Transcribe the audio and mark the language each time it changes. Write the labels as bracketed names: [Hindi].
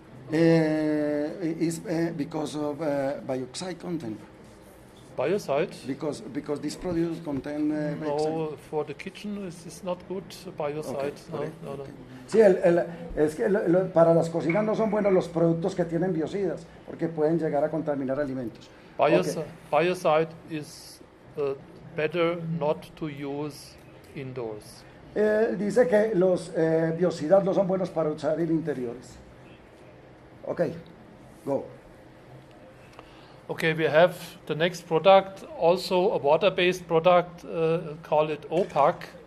[English] Is because of bioxide content. Biocide? Because this produce contain no, for the kitchen it's not good biocide. Okay. No. [Spanish] Sí, es que para las cocinas no son buenos los productos que tienen biocidas, porque pueden llegar a contaminar alimentos. [English] Biocide is better not to use indoors. [Spanish] Dice que los biocidas no son buenos para usar en interiores. [English] Okay, go. Okay, we have the next product, also a water-based product, call it OPAC.